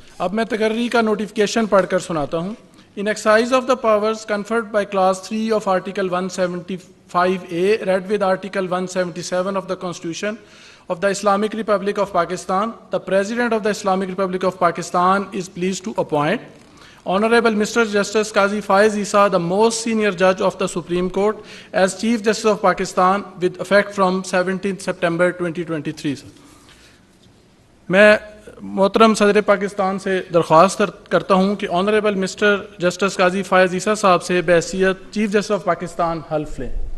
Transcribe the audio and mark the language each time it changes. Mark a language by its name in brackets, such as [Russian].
[Urdu] اب میں تقرری کا نوٹیفکیشن پڑھ کر سناتا ہوں. [English] In exercise of the powers conferred by Clause 3 of Article 175A, read with Article 177 of the Constitution of the Islamic Republic of Pakistan, the President of the Islamic Republic of Pakistan is pleased to appoint Honorable Mr. Justice Qazi Faiz Isa, the most senior judge of the Supreme Court, as Chief Justice of Pakistan with effect from 17th September 2023. [Urdu] میں محترم صدر پاکستان سے درخواست کرتا ہوں کہ honourable mister justice قاضی فائز عیسیٰ صاحب سے بحیثیت چیف جسٹس آف پاکستان حلف لیں.